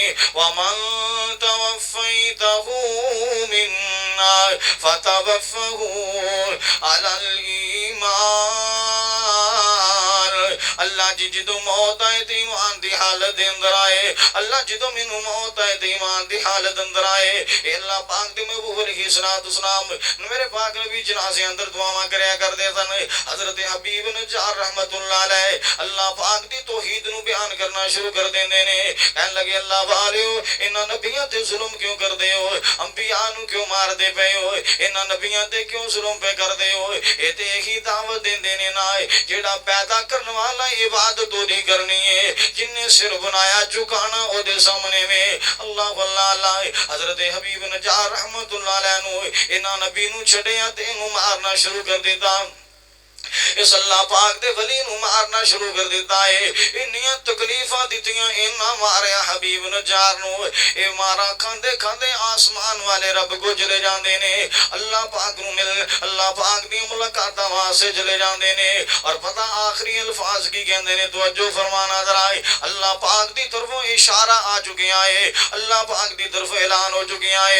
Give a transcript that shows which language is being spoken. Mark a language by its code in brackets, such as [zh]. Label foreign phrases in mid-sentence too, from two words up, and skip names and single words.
[ar] وَمَن تَوَفَّيْتَهُ مِنَّا فَتَوَفَّهُ عَلَى الْإِيمَانِ. [pa] اللہ جی جدو موت آئے تے ایمان دی حالت دے اندر آئے، اللہ جدو مینو موت آئے تے ایمان دی حالت اندر آئے. اے اللہ پاک دے محبوب علیہ السلام میرے پاک نبی جنازے اندر دعاواں کریا کر دے سن. حضرت حبیب نجار رحمت اللہ علیہ اللہ پاک دی توحید نو بیان کرنا شروع کر دیندے نے. کہن لگے اللہ والیو انہاں نبیاں تے ظلم کیوں کر دے ہو، انبیاء نو کیوں مار دے پے ہو، انہاں نبیاں تے کیوں ظلم پہ کر دے ہو. اے تے ہی دعوت دیندے نے نا جیڑا پیدا کرن والا عبادت تو نہیں کرنی ہے، جن نے سر بنایا جھکانا او دے سامنے میں. اللہ اللہ حضرت حبیب نجار رحمت اللہ علیہ نو انہاں نبی نو چھڑیا تے انہوں مارنا شروع کر دیتا. اس اللہ پاک دے ولی نو مارنا شروع کر دیتا ہے. انہیاں تکلیفاں دیتیاں انہاں ماریا حبیب نجار نو. اے مارا کھاندے کھاندے آسمان والے رب کو چلے جاندے نے. اللہ پاک نو مل اللہ پاک دی ملاقات واسطے چلے جاندے نے. اور پتہ آخری الفاظ کی کہندے نے، توجہ فرمانا ذرا. اللہ پاک دی طرفوں اشارہ آ چکیا ہے، اللہ پاک دی طرف اعلان ہو چکیا ہے.